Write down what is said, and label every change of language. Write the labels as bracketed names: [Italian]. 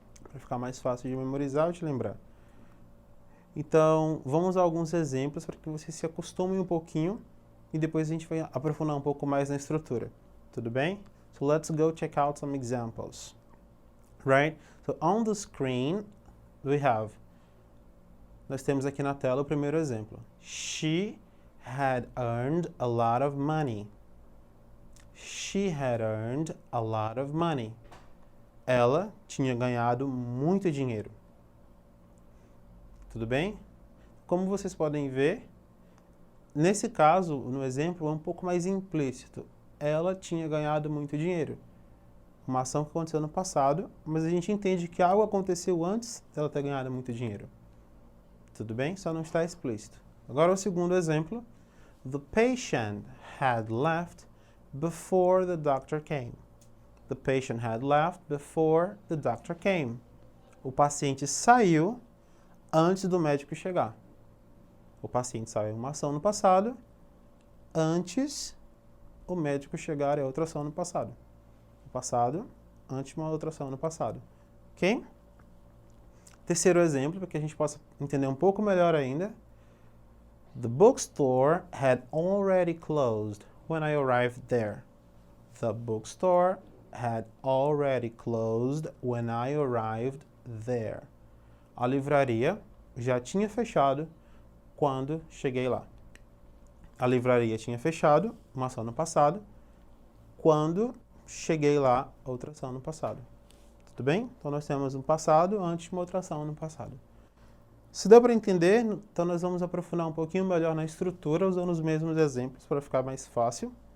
[Portuguese] Para ficar mais fácil de memorizar e de lembrar. Então, vamos a alguns exemplos para que vocês se acostumem um pouquinho e depois a gente vai aprofundar um pouco mais na estrutura. Tudo bem? [English] So let's go check out some examples. Right? So on the screen, [Portuguese] nós temos aqui na tela o primeiro exemplo. [English] She had earned a lot of money. She had earned a lot of money. [Portuguese] Ela tinha ganhado muito dinheiro. Tudo bem? Como vocês podem ver, nesse caso, no exemplo, é um pouco mais implícito. Ela tinha ganhado muito dinheiro. Uma ação que aconteceu no passado, mas a gente entende que algo aconteceu antes dela ter ganhado muito dinheiro. Tudo bem? Só não está explícito. Agora o segundo exemplo. [English] The patient had left before the doctor came. The patient had left before the doctor came. [Portuguese] O paciente saiu antes do médico chegar. O paciente saiu em uma ação no passado, antes o médico chegar é outra ação no passado. O passado, antes de uma outra ação no passado. Ok? Terceiro exemplo, para que a gente possa entender um pouco melhor ainda. [English] The bookstore had already closed when I arrived there. The bookstore had already closed when I arrived there. [Portuguese] A livraria já tinha fechado quando cheguei lá. A livraria tinha fechado, uma ação no passado, quando cheguei lá, outra ação no passado. Tudo bem? Então nós temos um passado antes de uma outra ação no passado. Se deu para entender, então nós vamos aprofundar um pouquinho melhor na estrutura, usando os mesmos exemplos para ficar mais fácil.